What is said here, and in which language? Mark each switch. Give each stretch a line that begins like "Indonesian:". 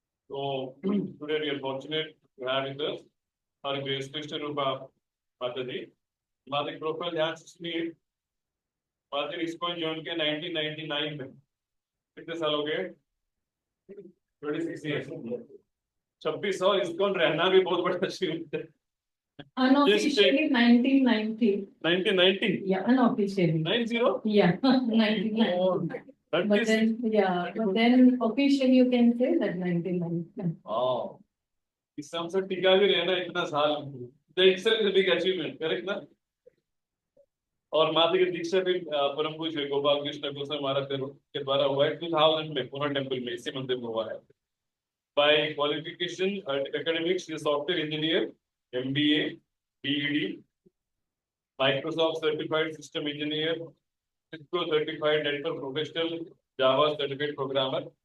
English: So today we are fortunate to have with us our grace Krishna Rupa Mataji.
Hindi: हमारे profile ध्यान से सुनिए। माताजी इसको ज्वाइन किया 1999 में। कितने साल हो गए? 26 years। 26 और इसको रहना भी बहुत बड़ा अचीवमेंट है।
English: Unofficially 1990. 1990? Yeah, unofficially. 90? Yeah, 1990. Oh, but then officially you can say that 1990.
Hindi: Oh, इस समय से टिका भी रहना इतना साल,
English: that itself is a big achievement, correct
Hindi: ना? और माता की दीक्षा भी परम पूज्य गोपाल कृष्ण गोस्वामी महाराज के द्वारा हुआ है 2000 में पुणे टेम्पल में, इसी मंदिर में हुआ है।
English: By qualification academics, she is software engineer, MBA, BEd, Microsoft certified system engineer, Cisco certified network professional, Java certified programmer।